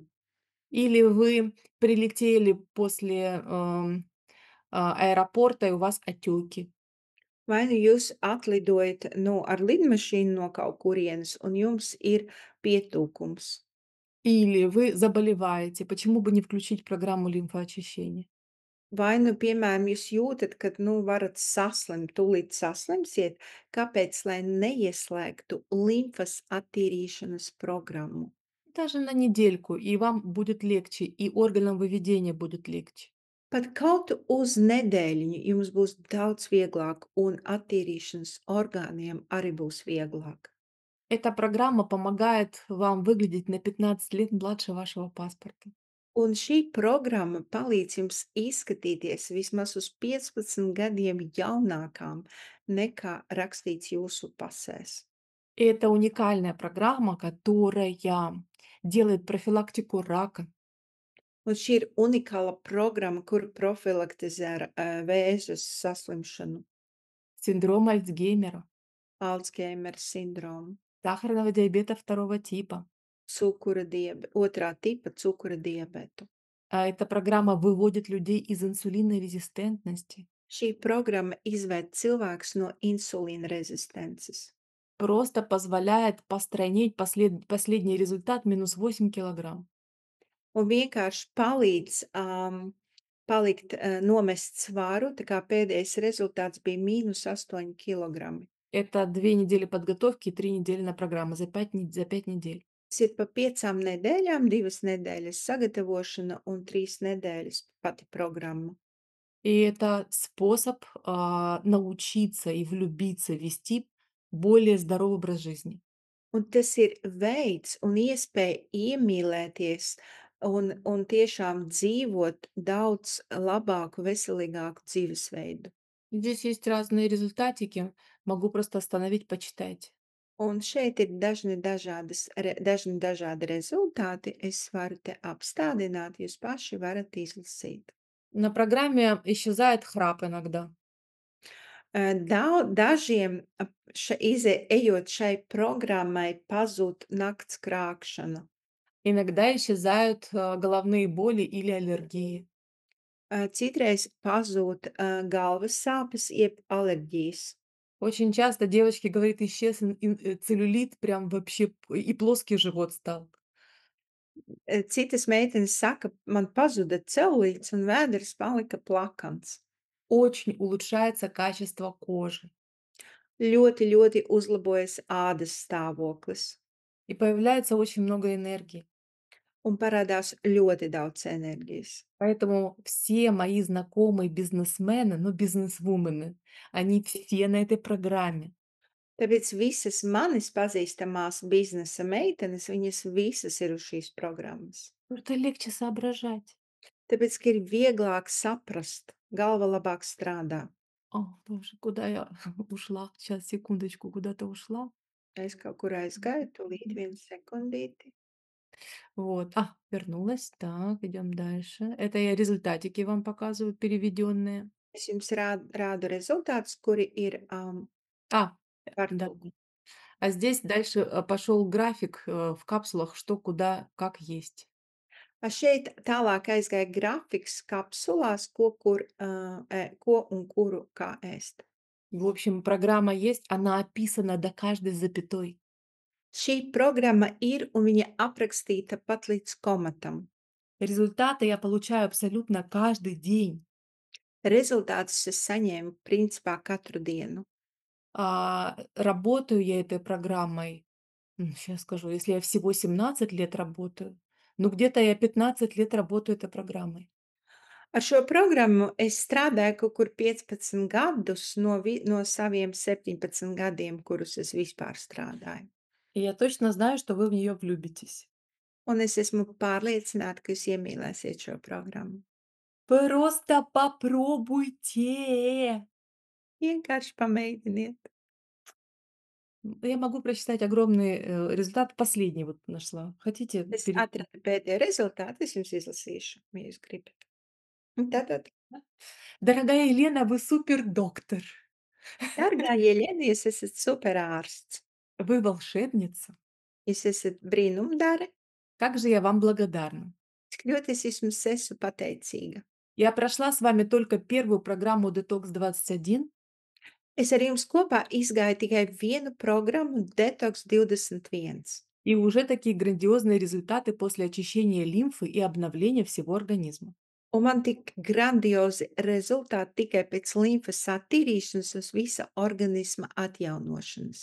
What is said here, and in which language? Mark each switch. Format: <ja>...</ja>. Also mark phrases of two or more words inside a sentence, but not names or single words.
<ru>Или вы прилетели после аэропорта, и у вас отеки.</ru> <lv>Vai nu jūs atlidojat ar lidmašīnu no kaut kurienes un jums ir pietūkums.</lv> <ru>Или вы заболеваете. Почему бы не включить программу лимфоочищения?</ru> <lv>Vai nu, piemēram, jūs jūtat, ka varat saslimt, tūlīt saslimsiet, kāpēc lai neieslēgtu limfas attīrīšanas programmu?</lv> <ru>Даже на недельку, и вам будет легче, и органам выведения будет легче.</ru> <lv>Pat kaut uz nedēļiņu jums būs daudz vieglāk, un attīrīšanas orgāniem arī būs vieglāk.</lv> <ru>Эта программа помогает вам выглядеть на 15 лет младше вашего паспорта.</ru> <lv>Un šī programma palīdz jums izskatīties vismaz uz 15 gadiem jaunākām nekā rakstīts jūsu pasēs.</lv> <ru>И это уникальная программа, которая делает профилактику рака,</ru> <lv>Un šī ir unikāla programma, kur profilaktizē vēža saslimšanu,</lv> <ru>синдром Альцгеймера,</ru> <lv>Alzheimer sindromu,</lv> <ru>сахарного диабета второго типа.</ru> <lv>otrā tipa cukura diabetu.</lv> <ru>Эта программа выводит людей из инсулинорезистентности.</ru> <lv>Šī programma izved cilvēkus no insulīna rezistences</lv> <ru>Просто позволяет постройнеть последний результат -8 килограмм.</ru> <lv>un vienkārši palīdz, palikt, nomest svaru, tā kā pēdējais rezultāts bija -8 kilogrami.</lv> <ru>Это 2 недели подготовки и 3 недели на программу за 5 недель.</ru> <lv>Tas ir pa 5 nedēļām, 2 nedēļas sagatavošana un 3 nedēļas pati programma.</lv> <ru>И это способ, научиться и влюбиться, вести более здоровый образ жизни.</ru> <lv>Un tas ir veids un iespēja iemīlēties un tiešām dzīvot daudz labāku, veselīgāku dzīvesveidu.</lv> <ru>Здесь есть разные результатики. Могу просто остановить, почитайте.</ru> <lv>Un šeit ir dažni dažādi rezultāti. Es varu te apstādināt, jūs paši varat izlasīt.</lv> <ru>На программе исчезает храп иногда.</ru> <lv>Dažiem ejot šai programmai, pazūd nakts krākšana.</lv> <ru>Иногда исчезают головные боли или аллергии.</ru> <lv>Citreiz pazūd galvas sāpes, jeb alerģijas.</lv> <ru>Очень часто девочки говорят, исчез целлюлит, прям вообще, и плоский живот стал.</ru> <lv>Citas meitenes saka, man pazuda celulīts un vēders palika plakans.</lv> <ru>Очень улучшается качество кожи.</ru> <lv>Ļoti, ļoti uzlabojas ādas stāvoklis</lv> <ru>И появляется очень много энергии.</ru> <lv>un parādās ļoti daudz enerģijas.</lv> <ru>Поэтому все мои знакомые бизнесмены, ну, бизнесвумены, они все на этой программе.</ru> <lv>Tāpēc visas manis pazīstamās biznesa meitenes, viņas visas ir uz šīs programmas.</lv> <ru>Потому что легче соображать.</ru> <lv>Tāpēc, ka ir vieglāk saprast, galva labāk strādā.</lv> <ru>О, боже, куда я ушла? Сейчас, секундочку, куда-то ушла.</ru> <lv>Es kaut kur aizgāju, tūlīt vienu sekundīti.</lv> <ru>Вот. Вернулась. Так, идем дальше. Это я результатики вам показываю, переведенные.</ru> <lv>Es jums rādu rezultātus, kuri ir, А, par</lv> <ru>да.</ru> <lv>to.</lv> <ru>А здесь дальше, пошел график, в капсулах, что, куда, как есть.</ru> <lv>Šeit tālāk aizgāja grafiks kapsulās, ko, kur, ko un kuru kā ēst.</lv> <ru>В общем, программа есть, она описана до каждой запятой.</ru> <lv>Šī programma ir un viņa aprakstīta pat līdz komatam.</lv> <ru>Результаты я получаю абсолютно каждый день.</ru> <lv>Rezultātus es saņēmu principā katru dienu.</lv> <ru>Работаю я этой программой, щас скажу, если я всего 17 лет работаю, ну, где-то я 15 лет работаю этой программой.</ru> <lv>Ar šo programmu es strādāju kaut kur 15 gadus no saviem 17 gadiem, kurus es vispār strādāju.</lv> <ru>И я точно знаю, что вы в нее влюбитесь.</ru> <lv>Un es esmu pārliecināta, ka jūs iemīlēsiet šo programmu.</lv> <ru>Просто попробуйте!</ru> <lv>Vienkārši pamēģiniet.</lv> <ru>Я могу прочитать огромный, результат. Последний вот нашла. Хотите</ru> <lv>Es</lv> <ru>перед</ru> <lv>atradu pēdējo rezultātu, es jums izlasīšu, ja jūs gribat. Un tātad,</lv> <ru>Дорогая Елена, вы супер-доктор.</ru> <lv>dārgā Jeļena, jūs esat superārsts.</lv> <ru>Вы волшебница.</ru> <lv>Jūs esat brīnumdare.</lv> <ru>Как же я вам благодарна.</ru> <lv>Cik ļoti es jums esmu pateicīga.</lv> <ru>Я прошла с вами только первую программу Detox 21.</ru> <lv>Es ar jums kopā izgāju tikai vienu programmu Detox 21.</lv> <ru>И уже такие грандиозные результаты после очищения лимфы и обновления всего организма.</ru> <lv>Un man tik grandiozi rezultāti tikai pēc limfas attīrīšanas un visa organisma atjaunošanas.</lv>